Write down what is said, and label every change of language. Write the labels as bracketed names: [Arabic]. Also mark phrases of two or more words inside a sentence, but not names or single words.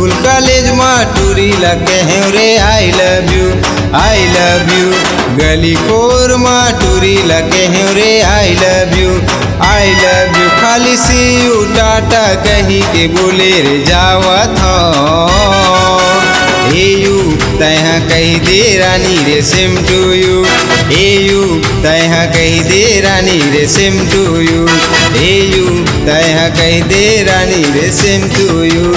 [Chhattisgarhi] कॉलेज में टूरी लगे हैं रे [English] I love you. [Chhattisgarhi] गली कोर में टूरी लगे हैं रे [English] I love you. [Chhattisgarhi] खाली [English] see you tata [Chhattisgarhi] कही के बोले रे जावत हो ए यू तैहा कही दे रानी रे [English] same to you. [Chhattisgarhi] ए यू तैहा कही दे रानी रे [English] same to you. [Chhattisgarhi] ए यू तैहा कही दे रानी रे [English] same to you.